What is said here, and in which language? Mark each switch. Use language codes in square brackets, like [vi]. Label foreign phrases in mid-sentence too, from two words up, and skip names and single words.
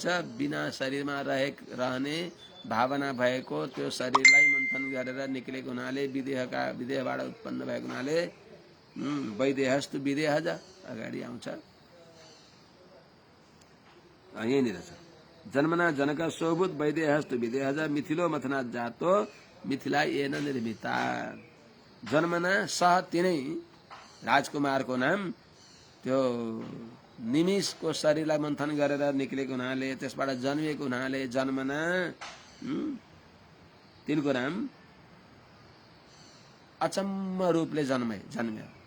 [ne] बिना शरीरमा रहने भावना भएको त्यो शरीरलाई मन्थन गरेर निक्लेको हुनाले विदेहबाट उत्पन्न भएको हुनाले [sa] वैदेहस्तु विदेहज [ne] अगाडि आउँछ। यहीँनिर छ [sa] जन्मना जनक सोभूत वैदेहस्तु विदेहज मिथिलो मथना जातो मिथिला येन निर्मिता। जन्मना सह [ne] तिनै राजकुमारको नाम त्यो निमिषको शरीरलाई मन्थन गरेर निक्लेको हुनाले, त्यसबाट जन्मिएको हुनाले जन्मना तिनको नाम अचम्म रूपले जन्म्यो।